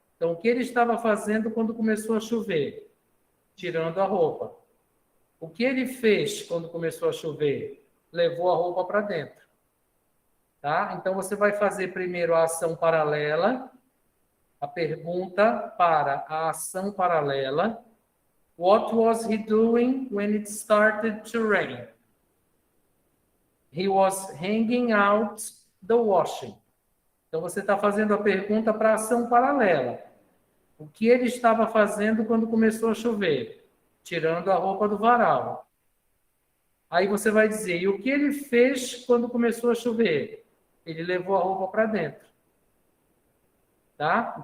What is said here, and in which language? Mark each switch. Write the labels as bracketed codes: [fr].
[pt] Então, o que ele estava fazendo quando começou a chover? Tirando a roupa. O que ele fez quando começou a chover? Levou a roupa para dentro. Tá? Então, você vai fazer primeiro a ação paralela, a pergunta para a ação paralela. [en] What was he doing when it started to rain? He was hanging out the washing. [pt] Então, você está fazendo a pergunta para a ação paralela. O que ele estava fazendo quando começou a chover? Tirando a roupa do varal. Aí você vai dizer, e o que ele fez quando começou a chover? Ele levou a roupa para dentro. Tá?